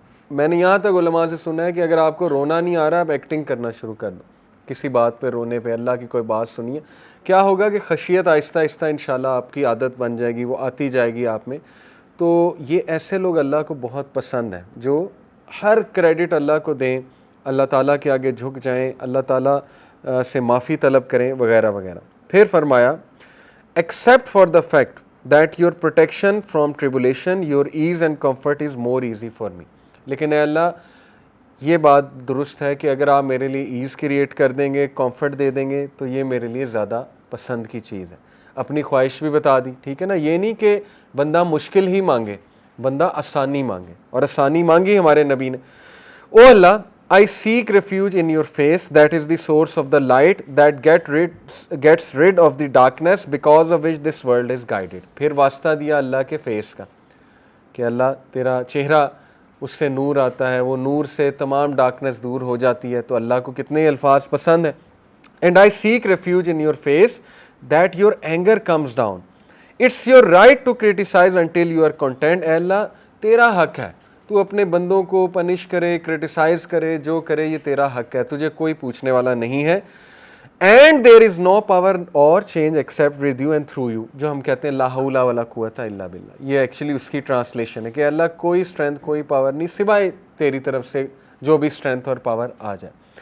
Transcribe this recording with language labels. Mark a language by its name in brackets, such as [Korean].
[Urdu] میں نے یہاں تک علماء سے سنا ہے کہ اگر آپ کو رونا نہیں آ رہا آپ ایکٹنگ کرنا شروع کر دو کسی بات پہ رونے پہ, اللہ کی کوئی بات سنیے, کیا ہوگا کہ خشیت آہستہ آہستہ انشاءاللہ آپ کی عادت بن جائے گی, وہ آتی جائے گی آپ میں. تو یہ ایسے لوگ اللہ کو بہت پسند ہیں جو ہر کریڈٹ اللہ کو دیں, اللہ تعالیٰ کے آگے جھک جائیں, اللہ تعالیٰ سے معافی طلب کریں وغیرہ وغیرہ. پھر فرمایا [English] except for the fact that your protection from tribulation, your ease and comfort is more easy for me. [Urdu] لیکن اے اللہ یہ بات درست ہے کہ اگر آپ میرے لیے ایز کریٹ کر دیں گے, کمفرٹ دے دیں گے, تو یہ میرے لیے زیادہ پسند کی چیز ہے. اپنی خواہش بھی بتا دی, ٹھیک ہے نا. یہ نہیں کہ بندہ مشکل ہی مانگے, بندہ آسانی مانگے, اور آسانی مانگی ہمارے نبی نے. [English] او اللہ I seek refuge in your face, that is the source of the light that gets rid of the darkness because of which this world is guided. [Urdu] پھر واسطہ دیا اللہ کے فیس کا کہ اللہ تیرا چہرہ اس سے نور آتا ہے, وہ نور سے تمام ڈارکنس دور ہو جاتی ہے. تو اللہ کو کتنے الفاظ پسند ہیں. [English] And I seek refuge in your face that your anger comes down. It's your right to criticize until you are content. [Urdu] اے اللہ تیرا حق ہے, تو اپنے بندوں کو پنش کرے, کرٹیسائز کرے, جو کرے یہ تیرا حق ہے, تجھے کوئی پوچھنے والا نہیں ہے. [English] and there is no power اور change except with you and through you, [Urdu] جو ہم کہتے ہیں [Arabic] لا حول ولا قوت الا باللہ. [Urdu] یہ ایکچولی اس کی ٹرانسلیشن ہے کہ اللہ کوئی اسٹرینتھ کوئی پاور نہیں سوائے تیری طرف سے جو بھی اسٹرینتھ اور پاور آ جائے.